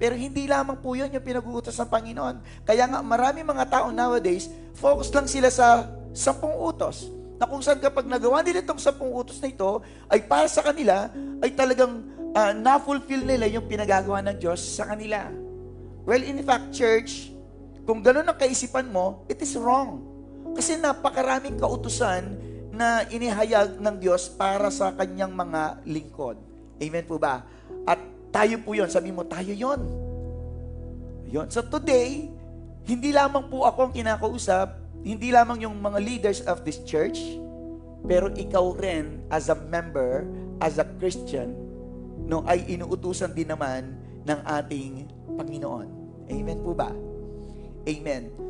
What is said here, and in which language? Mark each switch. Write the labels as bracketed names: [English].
[Filipino] Pero hindi lamang po yun yung pinag-uutos ng Panginoon. Kaya nga marami mga tao nowadays, focus lang sila sa 10 utos. Na kung saan kapag nagawa nila itong 10 utos na ito, ay para sa kanila, ay talagang na-fulfill nila yung pinagagawa ng Diyos sa kanila. [English] Well, in fact, church, [Filipino] kung gano'n ang kaisipan mo, [English] it is wrong. [Filipino] Kasi napakaraming kautusan na inihayag ng Diyos para sa kanyang mga lingkod. Amen po ba? At tayo po yon. Sabi mo, tayo yon. Yon. So today, hindi lamang po ako ang kinakausap, hindi lamang yung mga [English] leaders of this church, [Filipino] pero ikaw rin [English] as a member, as a Christian, [Filipino] no, ay inuutusan din naman ng ating Panginoon. Amen po ba? Amen.